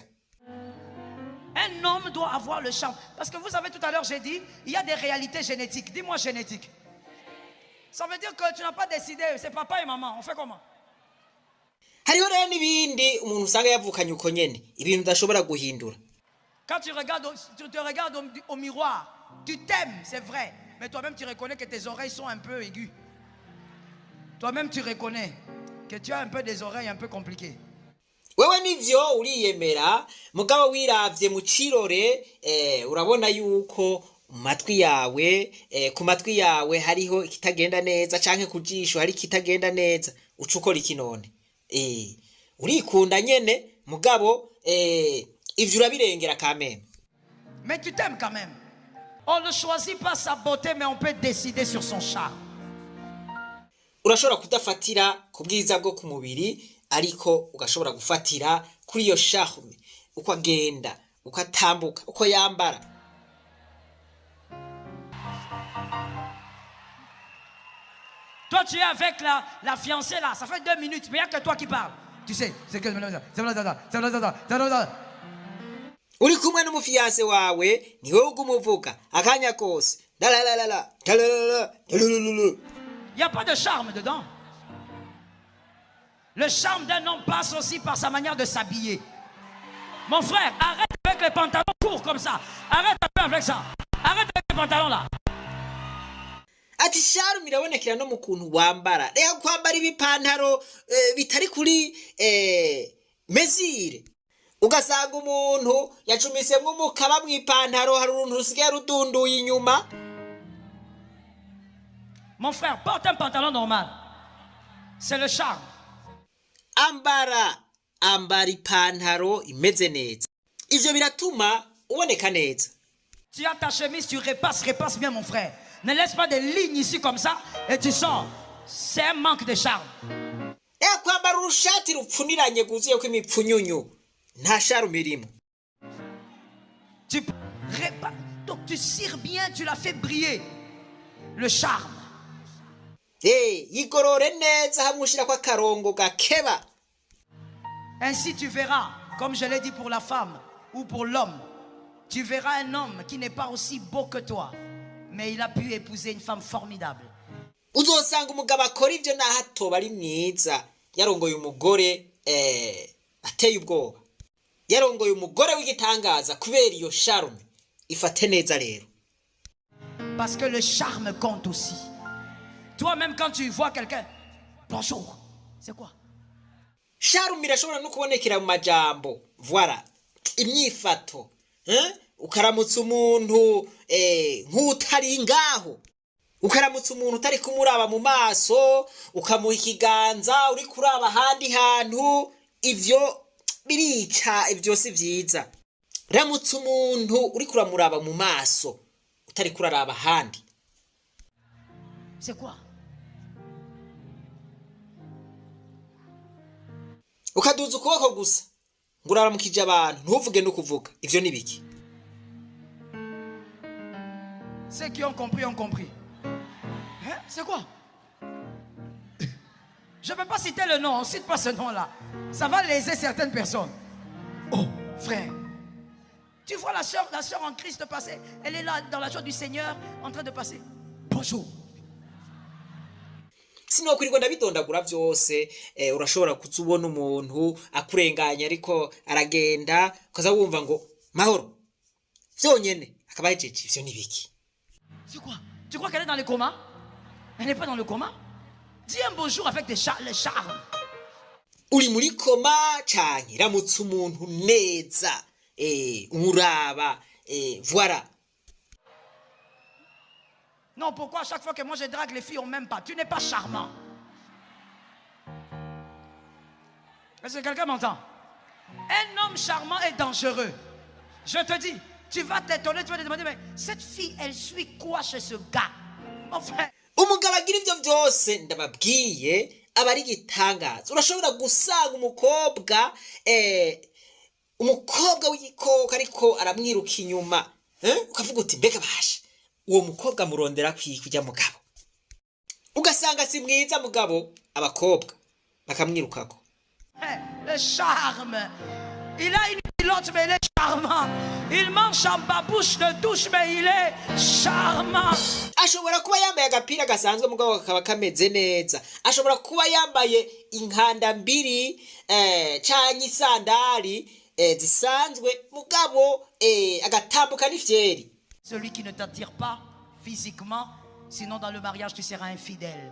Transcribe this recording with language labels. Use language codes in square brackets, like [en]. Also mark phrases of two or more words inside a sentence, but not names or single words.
[fr] Un homme doit avoir le charme. Parce que vous savez, tout à l'heure, j'ai dit, il y a des réalités génétiques. Dis-moi génétique. Ça veut dire que tu n'as pas décidé, c'est papa et maman. On fait comment? [rn] Hariho rero n'ibindi umuntu usanga yavukanye uko nyene ibintu udashobora guhindura. [fr] Quand tu te regardes au miroir, tu t'aimes, c'est vrai. Mais toi-même, tu reconnais que tes oreilles sont un peu aiguës. Toi-même, tu reconnais que tu as un peu des oreilles un peu compliquées. [rn] Wewe nivyo uriyemera mugabo wiravye mu cirore urabona yuko matwi yawe ku matwi yawe hariho ikitagenda neza canke kujisho hari kitagenda neza ucukora ikinone urikunda nyene mugabo ivyo urabirengera kameme. [fr] Mais tu t'aimes quand même. On ne choisit pas sa beauté, mais on peut décider sur son charme. [rn] Urashobora kudafatira ku bwiza bwo ku mubiri, ariko ugashobora gufatira kuri iyo charme, uko agenda, uko atambuka, uko yambara. [fr] Toi, tu es avec la fiancée là, ça fait 2 minutes, mais il n'y a que toi qui parles. Tu sais, c'est que... [rn] Uri kumwe n'umufiyanse wawe, ni wowe ugumuvuga, akanya kose. Dalalala, dalalala, dalalala. [fr] Il n'y a pas de charme dedans. Le charme d'un homme passe aussi par sa manière de s'habiller. Mon frère, arrête avec les pantalons courts comme ça. Arrête un peu avec ça. Arrête avec les pantalons là. [rn] Ati charme irabonekera no mu kuntu wambara. Reka kwambara ibipantaro bitari kuri mesure. Ugasanga umuntu yacumisemwe umukaba mw'ipantaro, hari uruntu rusigaye rudunduye inyuma. [fr] Mon frère, porte un pantalon normal. C'est le charme. [rn] Ambara ipantaro imeze neza. Ivyo biratuma uboneka neza. [fr] Tu as ta chemise, tu repasses bien mon frère. Ne laisse pas des lignes ici comme ça et tu sors. C'est un manque de charme. [rn] Reka kwambara urushati rupfuniranye guzuye ko imipfunyunyu. Nta charme irimo. [fr] Donc tu cires bien, tu la fais briller. Le charme. [rn] Yigorore neza hamwe ushirako akarongo gakeba. [fr] Ainsi tu verras, comme je l'ai dit pour la femme ou pour l'homme, tu verras un homme qui n'est pas aussi beau que toi, mais il a pu épouser une femme formidable. [rn] Uzosanga umugabo akora ivyo naho atoba ari mwiza, yarongoye umugore ateye ubwoba. Yarongoye umugore w'igitangaza kubera iyo charme. Ifate neza rero. [fr] Parce que le charme compte aussi. Toi-même quand tu vois quelqu'un, bonjour, c'est quoi? [rn] Charme irashobora no kubonekera mu majambo. Voilà. Imyifato. Ukaramutsa umuntu nk'utari ngaho. Ukaramutsa umuntu utari kumuraba mu maso, ukamuha ikiganza uri kuraba ahandi hantu, ivyo birica, ivyo si vyiza. Ramutsa umuntu uri kuramuraba mu maso, utari kuraraba ahandi. [fr] C'est quoi? [rn] Ukaduza ukuboko gusa ngo uraramukije abantu, ntuvuge no kuvuga. Ivyo ni biki? [fr] Ceux qui ont compris ont compris. Hein? C'est quoi? Je ne peux pas citer le nom, on ne cite pas ce nom-là. Ça va léser certaines personnes. Oh, frère, tu vois la sœur en Christ passer. Elle est là dans la joie du Seigneur en train de passer. Bonjour. [rn] Sinokwirirwa ndabitondagura vyose. Urashobora kuzubona umuntu akurenganya ariko aragenda ukaza wumva ngo mahoro vyonyene akaba yejeje. Ivyo ni biki? [fr] C'est quoi? Tu crois qu'elle est dans le coma? Elle n'est pas dans le coma? Dis un bonjour avec le charme. [rn] Uri muri koma canke ramutsa umuntu neza, umuraba, voilà. [fr] Non, pourquoi à chaque fois que moi je drague, les filles on m'aime pas? Tu n'es pas charmant. Est-ce que quelqu'un m'entend? Un homme charmant est dangereux. Je te dis, tu vas t'étonner, tu vas te demander, mais cette fille, elle suit quoi chez ce gars? Enfin. [rn] Umugabo agira ivyo vyose ndababwiye aba ari igitangaza. Urashobora gusanga umukobwa w'igikoko ariko aramwiruka inyuma, ukavuga uti mbega basha uwo mukobwa murondera kujya mugabo. Ugasanga si mwiza mugabo, abakobwa bakamwirukako. [fr] Le charme. Il a une pilote mais il est charmant. Il mange en babouche de douche mais il est charmant. [rn] Ashobora kuba yambaye agapira gasanzwe mugabo kakaba kameze neza. Ashobora kuba yambaye inkanda mbiri canke isandari zisanzwe mugabo agatambuka n'ifyeri. [fr] Celui qui ne t'attire pas physiquement, sinon dans le mariage tu seras infidèle.